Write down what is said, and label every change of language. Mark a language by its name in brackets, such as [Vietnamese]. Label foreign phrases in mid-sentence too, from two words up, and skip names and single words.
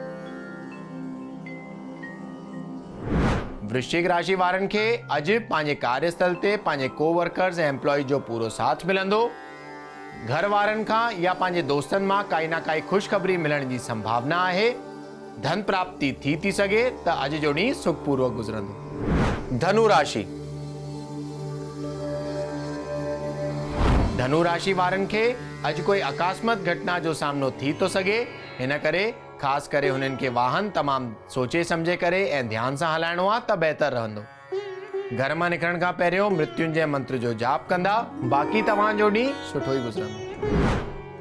[Sindhi] वृश्चिक राशि वारनि खे अॼु पंहिंजे कार्यस्थल ते पंहिंजे कोवर्कर्स ऐं एम्प्लॉय जो पूरो साथ मिलंदो। घर वारनि खां या पंहिंजे दोस्तनि मां काई न काई ख़ुशख़बरी मिलण जी संभावना आहे। धन प्राप्ति थी सघे त अॼु जो ॾींहुं सुखपूर्वक गुज़रंदो। धनु राशि। धनु राशि वारनि खे अॼु कोई अकस्मात घटना जो सामनो थी तो सघे। हिन करे ख़ासि करे हुननि खे वाहन तमामु सोचे सम्झे करे ऐं ध्यान सां हलाइणो आहे त बहितर रहंदो। घर मां निकिरण खां पहिरियों मृत्युंजय मंत्र जो जाप कंदा। बाक़ी तव्हांजो ॾींहुं सुठो ई गुज़रंदो।